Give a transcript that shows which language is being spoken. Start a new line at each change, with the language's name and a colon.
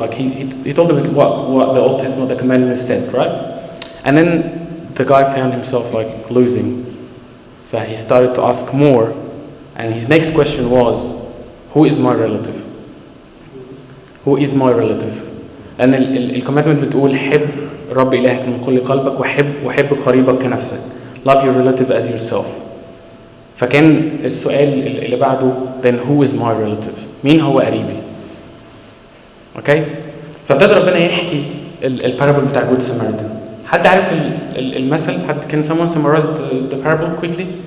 English: Like he told him what the Old Testament, the commandments said, right? And then the guy found himself like losing. So he started to ask more, and his next question was, who is my relative? Who is my relative?
Arabic: لأن الcommandment بتقول حب رب إلهك من كل قلبك وحب قريبك كنفسك.
English: Love your relative as yourself.
Arabic: فكان السؤال اللي بعده
English: then who is my relative?
Arabic: مين هو قريبي؟ Okay? فابتدى ربنا يحكي البارابل بتاع Good Samaritan. حد عارف المثل؟
English: Can someone summarize the parable quickly?